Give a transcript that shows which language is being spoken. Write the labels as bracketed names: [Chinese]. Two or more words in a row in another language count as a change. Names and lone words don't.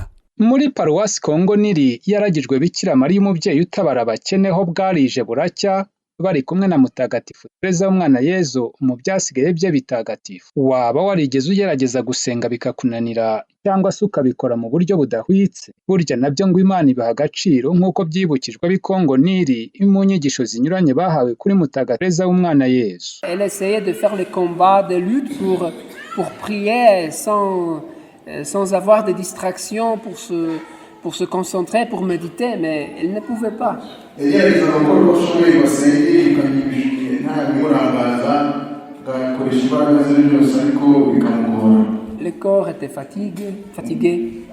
[Kinyarwanda] Muri paruwasi Kongo Nili yaragijwe Bikira Mariya umubyeyi utabara abakene ho bwarije buracya, bari kumwe na Mutagatifu Tereza w'Umwana Yezu mu byasigaye bye bitagatifu. Waba warigeze ugerageza gusenga bikakunanira cyangwa se ukabikora mu buryo budahwitse? Burya nabyo ngo Imana ibaha agaciro nk'uko byibukijwe ab'i Kongo Nili mu nyigisho zinyuranye bahawe kuri Mutagatifu Tereza w'Umwana Yezu. [French] Elle essayait de faire les combats, des luttes pour prier sans avoir de distractions, pour se concentrer, pour méditer, mais elle ne pouvait pas. Le corps était fatigué.